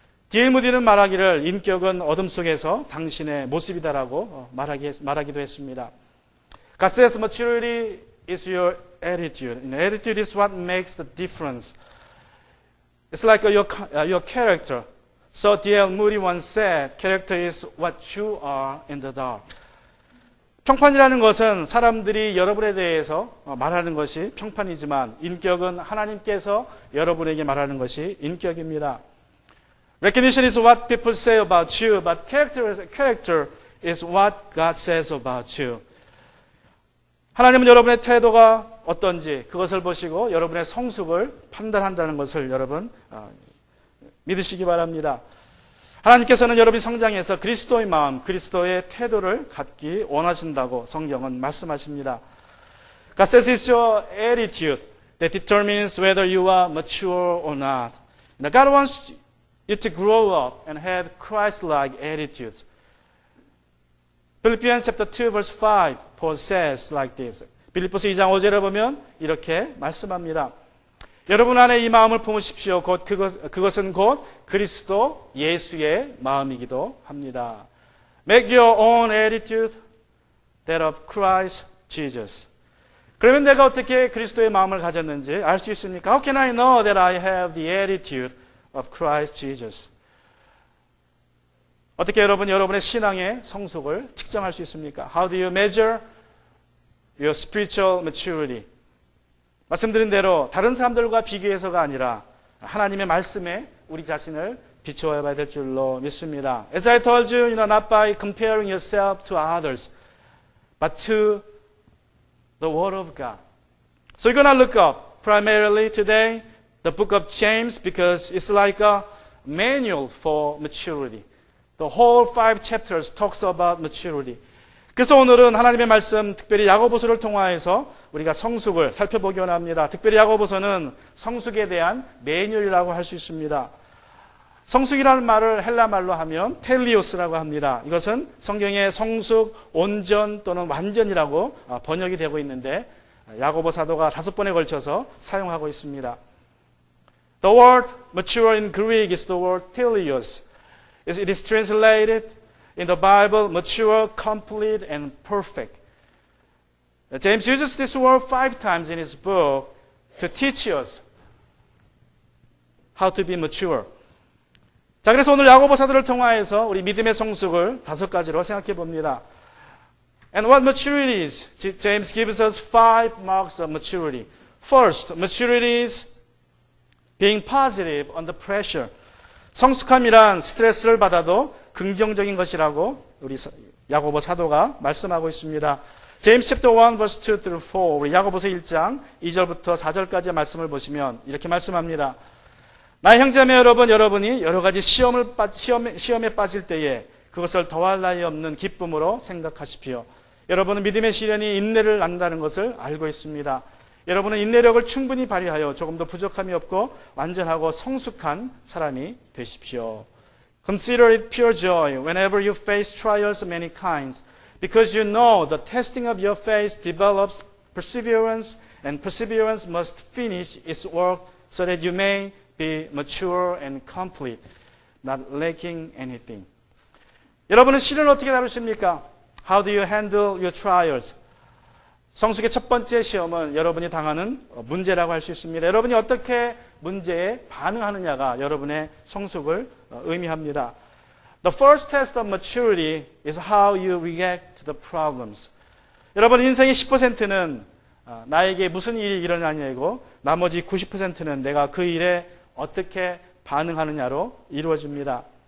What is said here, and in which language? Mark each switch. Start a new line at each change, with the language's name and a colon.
English: D.L.
Korean: 무디는 말하기를 인격은 어둠 속에서 당신의 모습이다라고 말하기도 했습니다.
English: God says maturity is your attitude. Attitude is what makes the difference. It's like your character. So D.L. Moody once said, character is what you are in the dark.
Korean: 평판이라는 것은 사람들이 여러분에 대해서 말하는 것이 평판이지만 인격은 하나님께서 여러분에게 말하는 것이 인격입니다.
English: Recognition is what people say about you, but character is what God says about you.
Korean: 하나님은 여러분의 태도가 어떤지 그것을 보시고 여러분의 성숙을 판단한다는 것을 여러분 믿으시기 바랍니다. 하나님께서는 여러분이 성장해서 그리스도의 마음, 그리스도의 태도를 갖기 원하신다고 성경은 말씀하십니다.
English: God says it's your attitude that determines whether you are mature or not. Now God wants you to grow up and have Christ-like attitudes. Philippians chapter 2 verse 5, Paul says like this.
Korean: 빌립보서 2장 5절에 보면 이렇게 말씀합니다. 여러분 안에 이 마음을 품으십시오. 그것은 곧 그리스도 예수의 마음이기도 합니다.
English: Make your own attitude that of Christ Jesus.
Korean: 그러면 내가 어떻게 그리스도의 마음을 가졌는지 알 수 있습니까?
English: How can I know that I have the attitude of Christ Jesus?
Korean: 어떻게 여러분의 신앙의 성숙을 측정할 수 있습니까?
English: How do you measure your spiritual maturity?
Korean: 말씀드린 대로 다른 사람들과 비교해서가 아니라 하나님의 말씀에 우리 자신을 비추어 봐야 될 줄로 믿습니다.
English: As I told you, not by comparing yourself to others, but to the Word of God. So you're going to look up primarily today the book of James because it's like a manual for maturity. The whole 5 chapters talks about maturity.
Korean: 그래서 오늘은 하나님의 말씀, 특별히 야고보서를 통하여서 우리가 성숙을 살펴보기 원합니다. 특별히 야고보서는 성숙에 대한 매뉴얼이라고 할 수 있습니다. 성숙이라는 말을 헬라 말로 하면 텔리오스라고 합니다. 이것은 성경의 성숙, 온전 또는 완전이라고 번역이 되고 있는데 야고보 사도가 5번에 걸쳐서 사용하고 있습니다.
English: The word mature in Greek is the word telios. It is translated in the Bible, mature, complete, and perfect. James uses this word 5 times in his book to teach us how to be mature.
Korean: 자, 그래서 오늘 야고보 사도를 통하여서 우리 믿음의 성숙을 5가지로 생각해 봅니다.
English: And what maturity is? James gives us 5 marks of maturity. First, maturity is being positive under pressure.
Korean: 성숙함이란 스트레스를 받아도 긍정적인 것이라고 우리 야고보 사도가 말씀하고 있습니다.
English: James chapter 1 verse 2 through 4
Korean: 우리 야고보서 1장 2절부터 4절까지의 말씀을 보시면 이렇게 말씀합니다. 나의 형제자매 여러분, 여러분이 여러 가지 시험에 빠질 때에 그것을 더할 나위 없는 기쁨으로 생각하십시오. 여러분은 믿음의 시련이 인내를 낳는다는 것을 알고 있습니다. 여러분은 인내력을 충분히 발휘하여 조금 더 부족함이 없고 완전하고 성숙한 사람이 되십시오.
English: Consider it pure joy whenever you face trials of many kinds, because you know the testing of your faith develops perseverance, and perseverance must finish its work so that you may be mature and complete, not lacking anything.
Korean: 여러분은 시련을 어떻게 다루십니까?
English: How do you handle your trials?
Korean: 성숙의 첫 번째 시험은 여러분이 당하는 문제라고 할 수 있습니다. 여러분이 어떻게 문제에 반응하느냐가 여러분의 성숙을 의미합니다.
English: The first test of maturity is how you react to the problems.
Korean: 여러분 인생의 10%는 나에게 무슨 일이 일어나냐고 나머지 90%는 내가 그 일에 어떻게 반응하느냐로 이루어집니다.